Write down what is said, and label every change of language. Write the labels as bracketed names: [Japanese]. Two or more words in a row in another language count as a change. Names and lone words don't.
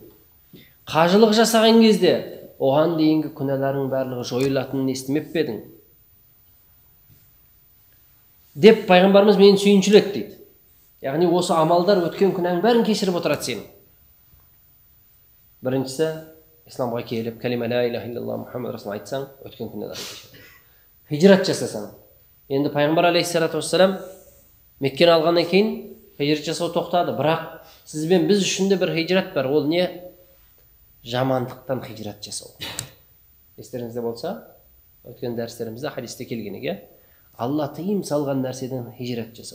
[Kazakh] Қажылық жасаған кезде оған дейінгі күнәларың барлығы жойылатынын естімеп пе едің? Деп пайғамбарымыз мені сүйіншіледі дейді. Яғни осы амалдар өткен күнәнің бәрін кешіріп отырады сенің. Біріншісі, исламға келіп, кәлима [Arabic] لا إله إلا الله محمد رسول [Kazakh] айтсаң, өткен күнәларын кешіреді. Хижрат жасасаң. Енді пайғамбар [Arabic] عليه الصلاة والسلام [Kazakh] Меккені алғаннан кейін хижрат жасау тоқтады. Бірақ сізбен біз үшін де бір хижрат бар. Ол не? Жамандықтан хижрат жасау. Естеріңізде болса, өткен дәрістерімізде хадисте келгенеге, Алла тыйым салған нәрседен хижрат жасау.